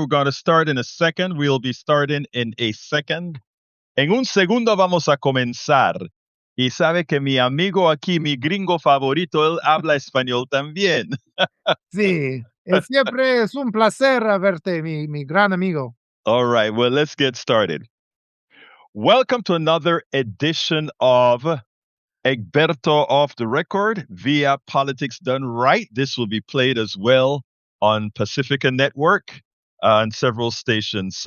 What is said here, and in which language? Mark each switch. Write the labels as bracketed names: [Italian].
[English] We're going to start in a second. We'll be starting in a second. [Spanish] En un segundo vamos a comenzar. Y sabe que mi amigo aquí, mi gringo favorito, él habla español también. Sí, siempre es un placer verte, mi gran amigo. [English] All right, well, let's get started. Welcome to another edition of Egberto Off the Record via Politics Done Right. This will be played as well on Pacifica Network and several stations.